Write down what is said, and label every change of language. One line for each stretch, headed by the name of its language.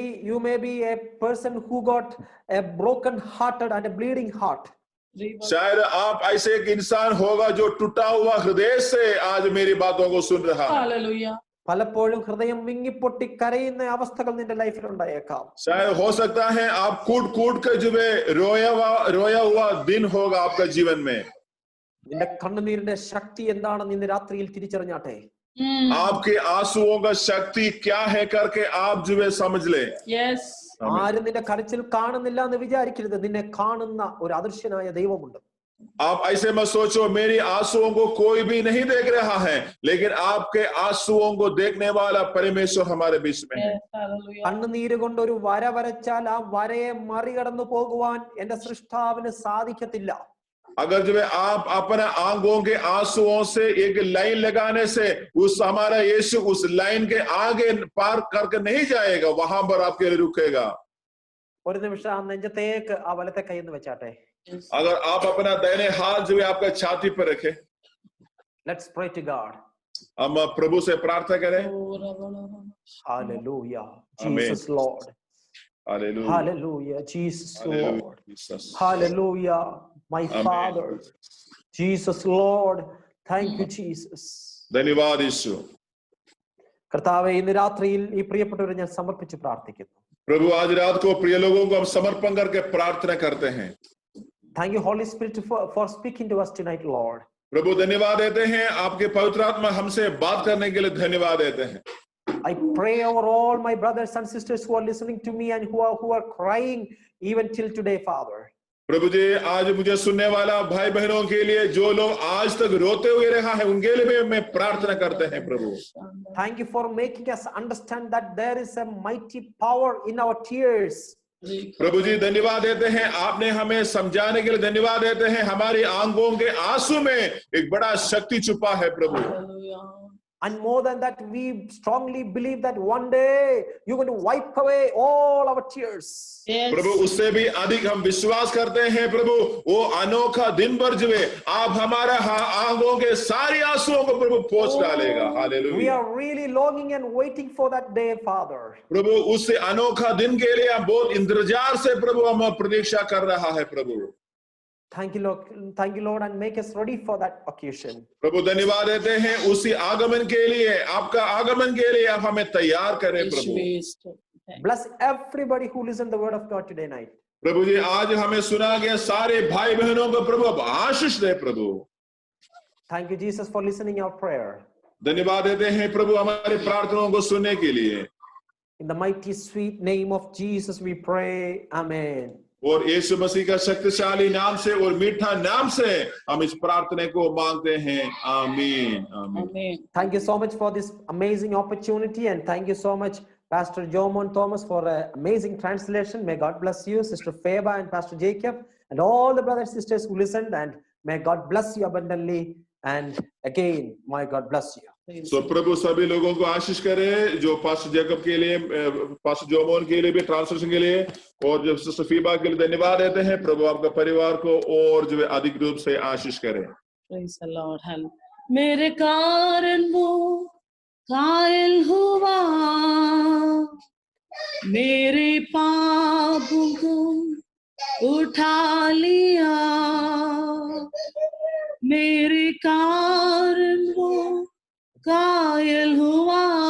English: You may be a person who got a broken hearted and a bleeding heart.
Hindi: शायद आप ऐसे एक इंसान होगा जो टूटा हुआ हृदय से आज मेरी बातों को सुन रहा है। हालेलुया।
Malayalam: പലപ്പോഴും ഹൃദയം വിങ്ങിപ്പൊട്ടി കരയുന്ന അവസ്ഥകൾ നിന്റെ ലൈഫിൽ ഉണ്ടായേക്കാം.
Hindi: शायद हो सकता है आप कूट कर जो है रोया हुआ दिन होगा आपका जीवन में।
Malayalam: നിന്റെ കണ്ണുനീരിന്റെ ശക്തി എന്താണെന്ന് ഇന്ന് രാത്രിയിൽ തിരിച്ചറിഞ്ഞാട്ടെ.
Hindi: आपके आंसुओं का शक्ति क्या है करके आप जो है समझ ले।
English: Yes.
Malayalam: ആരും നിന്റെ കരച്ചിൽ കാണുന്നില്ല എന്ന് വിചാരിക്കരുത്. നിന്നെ കാണുന്ന ഒരു അദൃശ്യനായ ദൈവമുണ്ട്.
Hindi: आप ऐसे मत सोचो मेरी आंसुओं को कोई भी नहीं देख रहा है, लेकिन आपके आंसुओं को देखने वाला परमेश्वर हमारे बीच में है।
Malayalam: കണ്ണുനീര് കൊണ്ട് ഒരു വര വരച്ചാൽ ആ വരയെ മറികടന്നു പോകുവാൻ എന്റെ സൃഷ്ടാവിന് സാധിക്കത്തില്ല.
Hindi: अगर जो है आप अपना आंखों के आंसुओं से एक लाइन लगाने से उस हमारा यीशु उस लाइन के आगे पार करके नहीं जाएगा, वहां पर आपके लिए रुकेगा।
Malayalam: ഒരു നിമിഷം ആ നെഞ്ചത്തേക്ക് ആ വലത്തെ കൈന്ന് വെച്ചാട്ടെ.
Hindi: अगर आप अपना दाहिने हाथ जो है आपका छाती पर रखे।
English: Let's pray to God.
Hindi: हम प्रभु से प्रार्थना करें।
English: Hallelujah. Jesus Lord. Hallelujah. Hallelujah. Jesus Lord. Jesus. Hallelujah. My Amen. Father. Jesus Lord. Thank you Jesus.
Hindi: धन्यवाद यीशु।
Malayalam: കർത്താവേ ഇന്ന് രാത്രിയിൽ ഈ പ്രിയപ്പെട്ടവരെ ഞാൻ സമർപ്പിച്ച് പ്രാർത്ഥിക്കുന്നു.
Hindi: प्रभु आज रात को प्रिय लोगों को हम समर्पण करके प्रार्थना करते हैं।
English: Thank you Holy Spirit for speaking to us tonight Lord.
Hindi: प्रभु धन्यवाद देते हैं, आपके पवित्र आत्मा हमसे बात करने के लिए धन्यवाद देते हैं।
English: I pray over all my brothers and sisters who are listening to me and who are crying even till today Father.
Hindi: प्रभु जी आज मुझे सुनने वाला भाई बहनों के लिए जो लोग आज तक रोते हुए रहा है उनके लिए मैं प्रार्थना करते हैं प्रभु।
English: Thank you for making us understand that there is a mighty power in our tears.
Hindi: प्रभु जी धन्यवाद देते हैं, आपने हमें समझाने के लिए धन्यवाद देते हैं। हमारी आंखों के आंसू में एक बड़ा शक्ति छुपा है प्रभु।
English: And more than that, we strongly believe that one day you're going to wipe away all our tears. Yes.
Hindi: प्रभु उससे भी अधिक हम विश्वास करते हैं प्रभु, वो अनोखा दिन भर जो है आप हमारा आंखों के सारे आंसुओं को प्रभु पोंछ डालेगा। Hallelujah.
English: We are really longing and waiting for that day, Father.
Hindi: प्रभु उससे अनोखा दिन के लिए हम बहुत इंतजार से प्रभु हम प्रतीक्षा कर रहा है प्रभु।
English: Thank you Lord and make us ready for that occasion.
Hindi: प्रभु धन्यवाद देते हैं उसी आगमन के लिए, आपका आगमन के लिए आप हमें तैयार करें प्रभु।
English: Bless everybody who listen the word of God today night.
Hindi: प्रभु जी आज हमें सुना गया सारे भाई बहनों को प्रभु अब आशीष दे प्रभु।
English: Thank you Jesus for listening our prayer.
Hindi: धन्यवाद देते हैं प्रभु हमारी प्रार्थनाओं को सुनने के लिए।
English: In the mighty sweet name of Jesus we pray. Amen.
Hindi: और यीशु मसीह का शक्तिशाली नाम से और मीठा नाम से हम इस प्रार्थना को मांगते हैं। आमीन आमीन।
English: Thank you so much for this amazing opportunity and thank you so much Pastor Jomon Thomas for an amazing translation. May God bless you, Sister Feba and Pastor Jacob and all the brothers and sisters who listened, and may God bless you abundantly, and again may God bless you.
Hindi: So प्रभु सभी लोगों को आशीष करे, जो pastor Jacob के लिए, pastor Jomon के लिए भी ट्रांसलेशन के लिए, और जो सिस्टर फीबा के लिए धन्यवाद देते हैं। प्रभु आपका परिवार को और जो अधिक रूप से आशीष करे।
English: Praise the Lord.
Hindi: मेरे कारण वो कायल हुआ, मेरे पापों को उठा लिया, मेरे कारण वो कायल हुआ,